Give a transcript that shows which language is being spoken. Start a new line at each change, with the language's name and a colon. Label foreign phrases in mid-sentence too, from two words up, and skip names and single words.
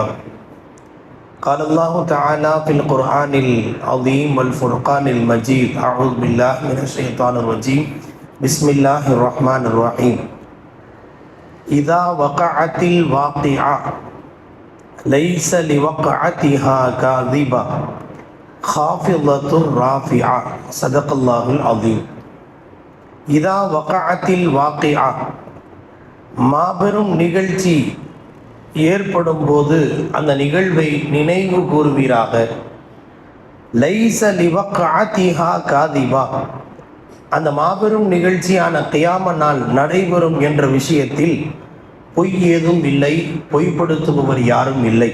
Arabic: قال الله تعالى في القرآن العظيم والفرقان المجيد أعوذ بالله من الشيطان الرجيم بسم الله الرحمن الرحيم. إذا وقعت الواقعة ليس لوقعتها كاذبة خافضة رافعة صدق الله العظيم. إذا وقعت الواقعة
Tamil: மாபெரும் நிகழ்ச்சி ஏற்படும் போது அந்த நிகழ்வை நினைவு கூறுவீராக.
Arabic: ليس لوقعتها كاذبة,
Tamil: அந்த மாபெரும் நிகழ்ச்சியான கியாம நாள் நடைபெறும் என்ற விஷயத்தில் பொய் ஏதும் இல்லை, பொய்ப்படுத்துபவர் யாரும் இல்லை.